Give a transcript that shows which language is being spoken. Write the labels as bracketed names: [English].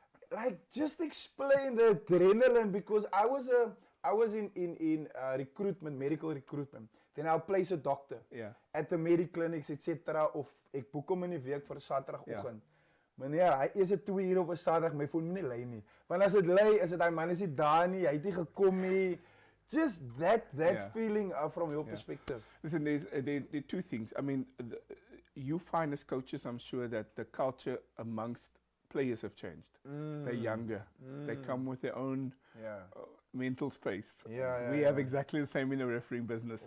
[English] Like, just explain the adrenaline, because I was in recruitment, medical recruitment. Then I'll place a doctor at the mediclinics, etc. [Afrikaans] Of ek boek hom in die week vir Saterdagoggend. Meneer, hy is 2 uur op 'n Saterdag, my foon moet nie lei nie. Want as dit lei, is dit hy man is nie daar nie, hy het nie gekom nie. [English] Just that feeling from your perspective. Listen, there are 2 things. I mean, you find as coaches, I'm sure that the culture amongst players have changed. They're younger. They come with their own mental space. We have exactly the same in the refereeing business.